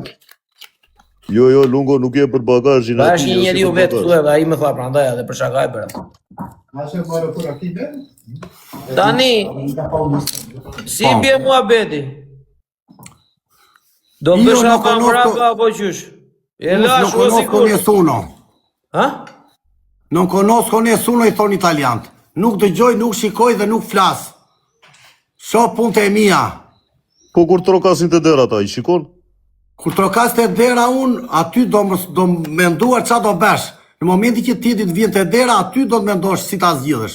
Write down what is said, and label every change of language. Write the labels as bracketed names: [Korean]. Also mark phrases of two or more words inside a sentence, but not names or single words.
[Albanian] Jo, lungo nuk je për bagazhin. Tash një njeriu vetë këtu edhe ai më tha prandaj edhe për shaka e bëra. Tani, si bje muhabeti? Do bësha pa mrapa apo qysh? [Italian] Non conosco nessuno. Non conosco nessuno, [Albanian] i thonë italiant. Nuk dëgjoj, nuk shikoj dhe nuk flas. So punte e mia. Po kur trokasin të dera ata, i shikon? Kur trokasin të dera unë, aty do menduar qa do besh. Në momenti që ti të vjen të dera, aty do të mendosh si ta zgjidhësh.